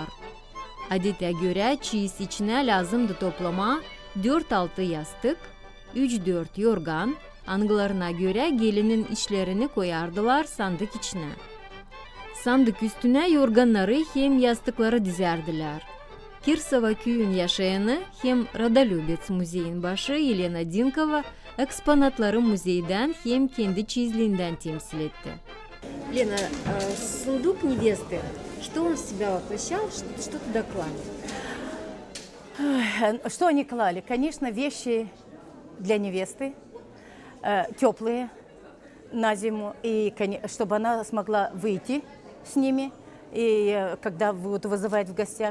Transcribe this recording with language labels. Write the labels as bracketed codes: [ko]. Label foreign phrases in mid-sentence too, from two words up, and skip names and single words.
[gag] Adete göre çeyiz içine lazımdı toplama 4-6 yastık, 3-4 yorgan, anılarına göre gelinin işlerini koyardılar sandık içine. sandık üstüne yorganları hem yastıkları dizerdiler. Kirsova köyün yaşayanı hem Radolюбец muzeyin başı Елена Dinkova eksponatları muzeyden hem kendi çizliğinden temsil etti. [ru] Лена, сундук невесты, что он в себя воплощал, что туда клали? Что они клали? Конечно, вещи для невесты, теплые на зиму, и чтобы она смогла выйти с ними, и когда будут вызывать в гостях.